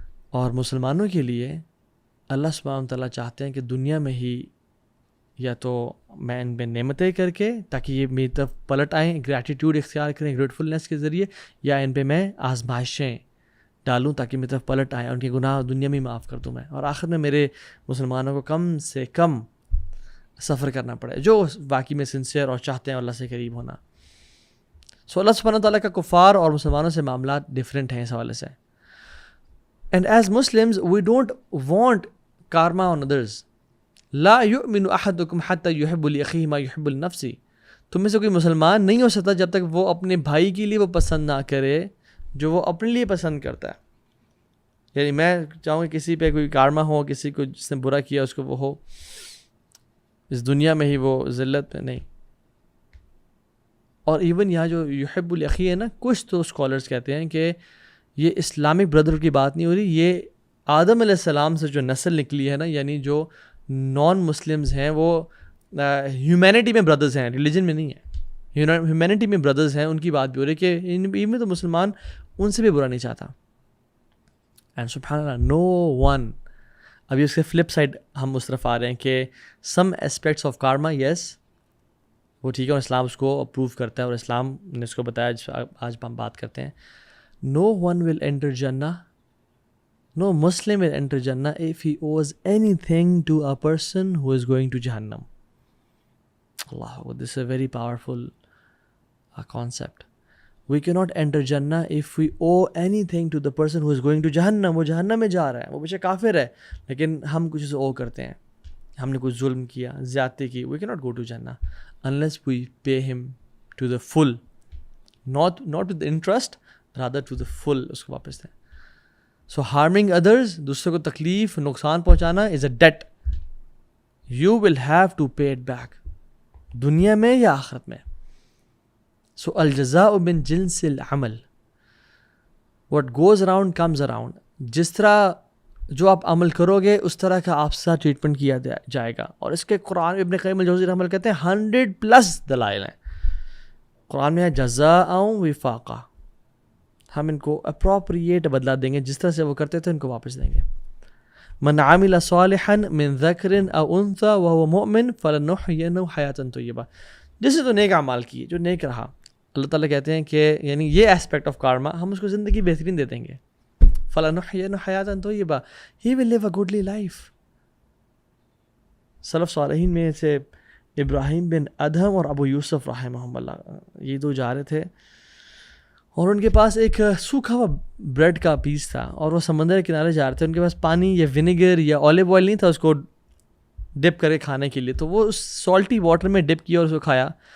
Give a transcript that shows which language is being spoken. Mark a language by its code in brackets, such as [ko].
[ur] اور مسلمانوں کے لیے اللہ سبحانہ تعالیٰ چاہتے ہیں کہ دنیا میں ہی یا تو میں ان پہ نعمتیں کر کے تاکہ یہ میری طرف پلٹ آئیں، گریٹیٹیوڈ اختیار کریں گریٹفلنس کے ذریعے، یا ان پہ میں آزمائشیں ڈالوں تاکہ میری طرف پلٹ آئیں، ان کے گناہ دنیا میں معاف کر دوں میں، اور آخر میں میرے مسلمانوں کو کم سے کم سفر کرنا پڑے جو واقعی میں سنسیئر اور چاہتے ہیں اللہ سے قریب ہونا. سو اللہ سبحانہ تعالیٰ کا کفار اور مسلمانوں سے معاملات ڈفرینٹ ہیں اس حوالے سے. [en] And as Muslims, we don't want karma on others. [ar] لا یؤمن احدکم حتی یحب لأخیہ ما یحب لنفسہ. [ur] تم میں سے کوئی مسلمان نہیں ہو سکتا جب تک وہ اپنے بھائی کے لیے وہ پسند نہ کرے جو وہ اپنے لیے پسند کرتا ہے. یعنی میں چاہوں کہ کسی پہ کوئی کارما ہو، کسی کو جس نے برا کیا اس کو وہ ہو اس دنیا میں ہی وہ ذلت پہ نہیں. اور ایون یہاں جو یحب لأخیہ ہے نا، کچھ تو اسکالرس کہتے ہیں کہ یہ اسلامک بردر کی بات نہیں ہو رہی، یہ آدم علیہ السلام سے جو نسل نکلی ہے نا، یعنی جو نان مسلمز ہیں وہ ہیومینٹی میں بردرز ہیں، ریلیجن میں نہیں ہے، ہیومینٹی میں بردرز ہیں، ان کی بات بھی ہو رہی ہے کہ ان میں تو مسلمان ان سے بھی برا نہیں چاہتا. اینڈ سبحان اللہ نو ون. ابھی اس کے فلپ سائڈ ہم اس طرف آ رہے ہیں کہ سم اسپیکٹس آف کارما، یس وہ ٹھیک ہے اور اسلام اس کو اپروو کرتا ہے اور اسلام نے اس کو بتایا، آج ہم بات کرتے ہیں. [en] No one will enter Jannah, no Muslim will enter Jannah if he owes anything to a person who is going to Jahannam. Allah, this is a very powerful concept. We cannot enter Jannah if we owe anything to the person who is going to Jahannam. [ur] وہ جہنم میں جا رہا ہے، وہ بچہ کافر ہے لیکن ہم کچھ اسے او کرتے ہیں، ہم نے کچھ ظلم کیا، زیادتی کی. [en] We cannot go to Jannah unless we pay him to the full, not with the interest, rather to the full. [ur] اس کو واپس دیں. [en] So harming others، [ur] دوسروں کو تکلیف نقصان پہنچانا [en] is a debt. You will have to pay it back، [ur] دنیا میں یا آخرت میں. [en] So [ar] الجزاء من جنس العمل، [en] what goes around comes around. [ur] جس طرح جو آپ عمل کرو گے اس طرح کا آپ سے ٹریٹمنٹ کیا جائے گا. اور اس کے قرآن ابن قیم الجوزی رحمہ اللہ کہتے ہیں 100+ دلائل ہیں قرآن میں، جزاء وفاقہ. ہم ان کو اپروپریٹ بدلا دیں گے، جس طرح سے وہ کرتے تھے ان کو واپس دیں گے. [ar] من عمل صالحا من ذکر او انثى وهو مؤمن فلنحيينه حیاتا طیبہ. [ur] جس نے تو نیک اعمال کیے، جو نیک رہا، اللہ تعالیٰ کہتے ہیں کہ یعنی یہ اسپیکٹ آف کارما ہم اس کو زندگی بہترین دے دیں گے. [ar] فلنحيينه حیاتا طیبہ، [en] he will live a goodly life. [ur] سلف صالحین میں سے ابراہیم بن ادہم اور ابو یوسف رحمہم اللہ، یہ دو جا رہے تھے اور ان کے پاس ایک سوکھا ہوا بریڈ کا پیس تھا اور وہ سمندر کے کنارے جا رہے تھے. ان کے پاس پانی یا ونیگر یا اولیو آئل نہیں تھا اس کو ڈپ کرے کھانے کے لیے، تو وہ اس سالٹی واٹر میں ڈپ کیا اور اس کو کھایا.